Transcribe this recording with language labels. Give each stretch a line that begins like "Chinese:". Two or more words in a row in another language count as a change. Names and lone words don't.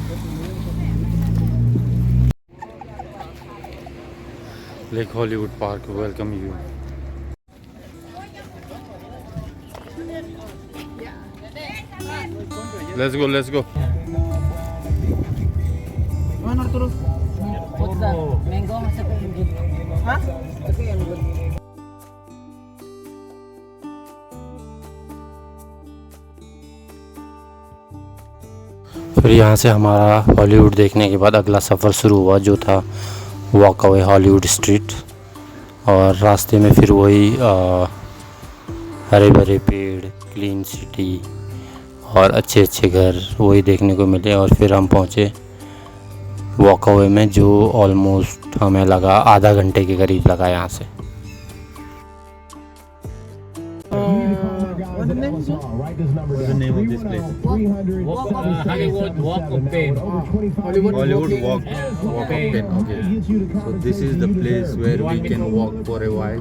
English: Lake Hollywood Park welcome you. Let's go, let's go.
Indonesian: Mana terus?
English: What's that? Mango?
Filipino: Masarap yung good. Ha? Masarap yung good.
Hindi: फिर यहाँ से हमारा हॉलीवुड देखने के बाद अगला सफ़र शुरू हुआ, जो था वॉक अवे हॉलीवुड स्ट्रीट। और रास्ते में फिर वही हरे भरे पेड़,
English: clean city
Hindi: और अच्छे अच्छे घर वही देखने को मिले। और फिर हम पहुँचे वॉक अवे में, जो ऑलमोस्ट हमें लगा आधा घंटे के करीब लगा यहाँ से।
English: What's the name of this place? Hollywood Walk of Fame. Hollywood Walk of Fame. Okay. So this is the place where we can walk for a while.